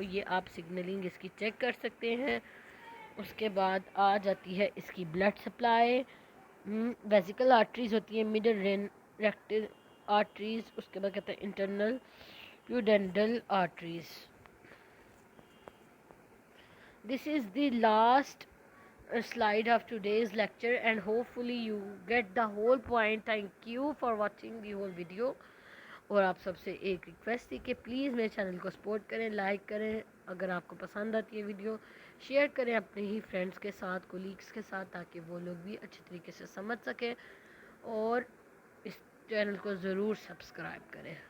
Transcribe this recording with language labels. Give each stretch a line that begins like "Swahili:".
Hindi: ये आप सिग्नलिंग इसकी चेक कर सकते हैं। उसके बाद आ जाती है इसकी ब्लड सप्लाई। वेसिकल आर्टरीज होती है, मिडल रेक्टल आर्टरीज। उसके बाद कहते हैं internal प्यूडेंडल arteries.
English: This is the last slide of today's lecture and hopefully you get the whole point. Thank you for watching the whole video.
Hindi: और आप सबसे एक रिक्वेस्ट थी कि प्लीज़ मेरे चैनल को सपोर्ट करें, लाइक करें, अगर आपको पसंद आती है वीडियो शेयर करें अपने ही फ्रेंड्स के साथ, कोलीग्स के साथ, ताकि वो लोग भी अच्छे तरीके से समझ सकें, और इस चैनल को ज़रूर सब्सक्राइब करें।